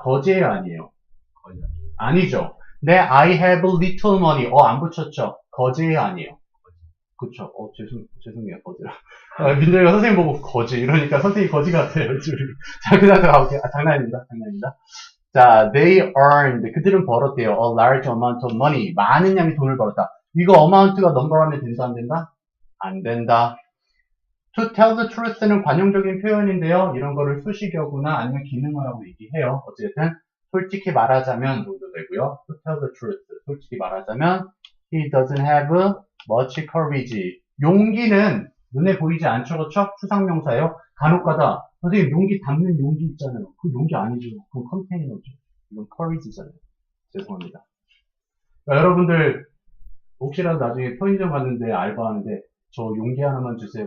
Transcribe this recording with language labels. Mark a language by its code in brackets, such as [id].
[ko] 거지예요, 아니에요? 아니죠. 내 [en] I have little money. [ko] 안 붙였죠? 거지예요, 아니에요? 그쵸. 죄송해요. 거지라. 민정이가 선생님 보고 거지. 이러니까 선생님 거지 같아요. 자, 그 다음 가볼게요. 장난입니다. 장난입니다. 자, [en] they earned. [ko] 그들은 벌었대요. [en] A large amount of money. [ko] 많은 양의 돈을 벌었다. 이거 amount가 number 하면 된다, 안 된다? 안 된다. [en] To tell the truth는 [ko] 관용적인 표현인데요. 이런 거를 수식어구나 아니면 기능어라고 얘기해요. 어쨌든 솔직히 말하자면 정도 되고요. [en] To tell the truth. [ko] 솔직히 말하자면 [en] he doesn't have much courage. [ko] 용기는 눈에 보이지 않죠, 그렇죠? 추상명사예요. 간혹가다 선생님 용기 담는 용기 있잖아요. 그 용기 아니죠. 그건 컨테이너죠. 이건 courage잖아요. 죄송합니다. 그러니까 여러분들 혹시라도 나중에 편의점 갔는데 알바하는데 저 용기 하나만 주세요.